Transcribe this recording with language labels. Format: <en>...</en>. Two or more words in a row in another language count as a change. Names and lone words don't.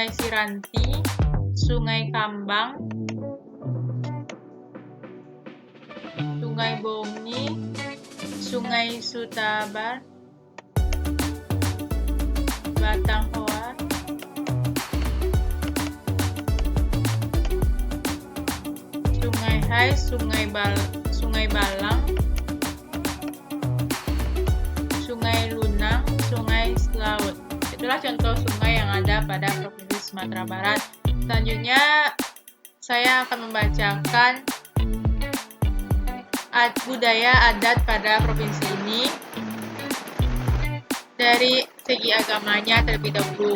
<id>Piranti, Sungai Kambang, Sungai Bongi, Sungai Sutabar, Batanghor, Sungai Hai, Sungai Balang, Sungai Lunang, Sungai Selaut. Itulah contoh sungai yang ada pada Provinsi Sumatera Barat. Selanjutnya, saya akan membacakan budaya adat pada provinsi ini dari segi agamanya terlebih dahulu.</id>